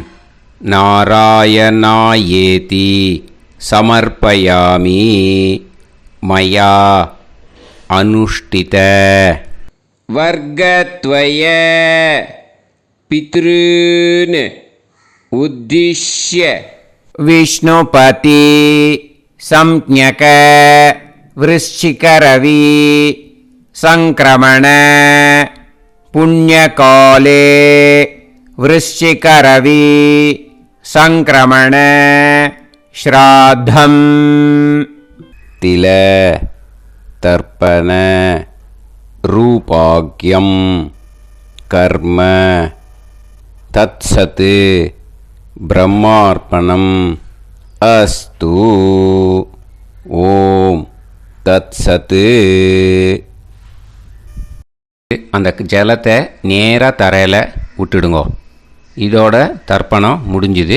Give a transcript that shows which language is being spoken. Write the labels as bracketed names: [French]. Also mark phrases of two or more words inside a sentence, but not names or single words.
[Sanskrit] नारायणायेति समर्पयामि मया अनुष्ठित वर्गद्वय पितॄन् उद्दिश्य विष्णुपति संज्ञक वृश्चिकरवि संक्रमण पुण्यकाले वृश्चिकरवि संक्रमण श्राद्धं तिल तर्पण रूपाग्यं कर्म तत्सत् ब्रह्मार्पणम् अस्तु. ॐ तत्सत्. [Tamil] அந்த ஜலத்தை நேராக தரையில் விட்டுடுங்கோ. இதோட தர்ப்பணம் முடிஞ்சுது.